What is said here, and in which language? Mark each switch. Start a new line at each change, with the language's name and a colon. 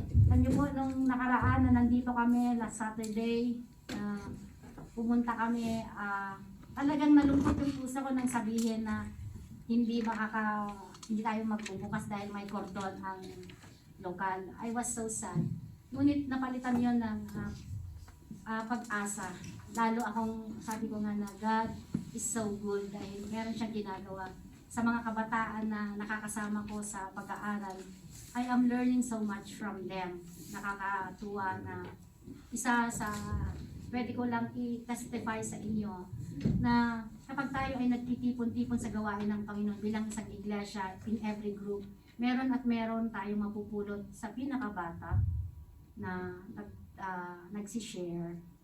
Filipino: Nandiyo po, nung nakaraan na nandito kami last Saturday, pumunta kami, talagang nalungkot yung puso ko nang sabihin na hindi tayo magbubukas dahil may cordon ang lokal. I was so sad. Ngunit napalitan yon ng pag-asa. Lalo akong, sabi ko nga na God is so good dahil meron siyang ginagawa sa mga kabataan na nakakasama ko sa pag-aaral.
English: I am learning so much from them.
Filipino: Nakakatuwa na isa sa pwede ko lang i-testify sa inyo na kapag tayo ay nagtitipon-tipon sa gawain ng Panginoon bilang isang iglesia in every group, meron at meron tayong mapupulot sa pinakabata na nagsishare.